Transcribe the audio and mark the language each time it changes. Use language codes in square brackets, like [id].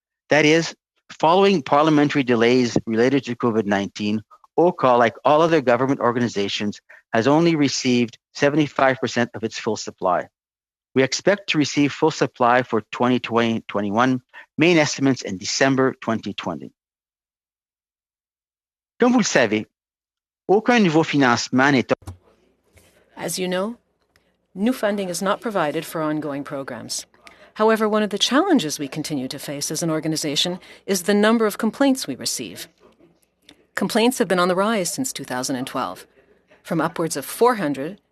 [en] That is, following parliamentary delays related to COVID-19, OCAL, like all other government organizations, has only received 75% of its full supply. We expect to receive full supply for 2020-21 main estimates in December 2020. [fr] Comme vous le savez, aucun nouveau financement n'est... [en] As you know, new funding is not provided for ongoing programs. However, one of the challenges we continue to face as an organization is the number of complaints we receive. Complaints have been on the rise since 2012, from upwards of 400